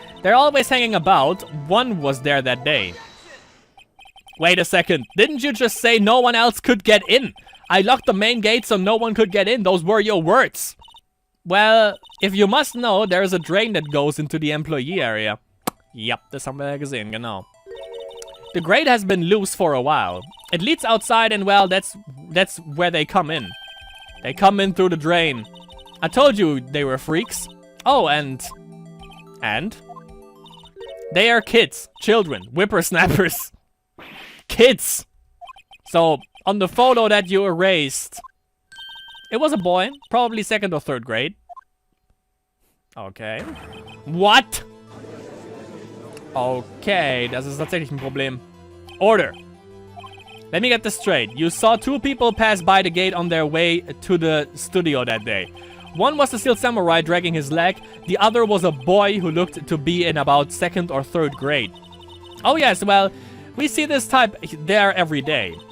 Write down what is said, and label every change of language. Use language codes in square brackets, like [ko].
[en] They're always hanging about. One was there that day. Wait a second. Didn't you just say no one else could get in? I locked the main gate so no one could get in. Those were your words. Well, if you must know, there is a drain that goes into the employee area. [de] Yep, das haben wir ja gesehen, genau. [en] The grate has been loose for a while. It leads outside and, well, that's where they come in. They come in through the drain. I told you they were freaks. Oh, and? They are kids, children, whippersnappers. Kids. So, on the photo that you erased, it was a boy, probably 2nd or 3rd grade. Okay. What? [de] Okay, das ist tatsächlich ein Problem. [en] Order. Let me get this straight. You saw 2 people pass by the gate on their way to the studio that day. One was the Steel Samurai dragging his leg. The other was a boy who looked to be in about 2nd or 3rd grade. Oh yes, well, we see this type there every day.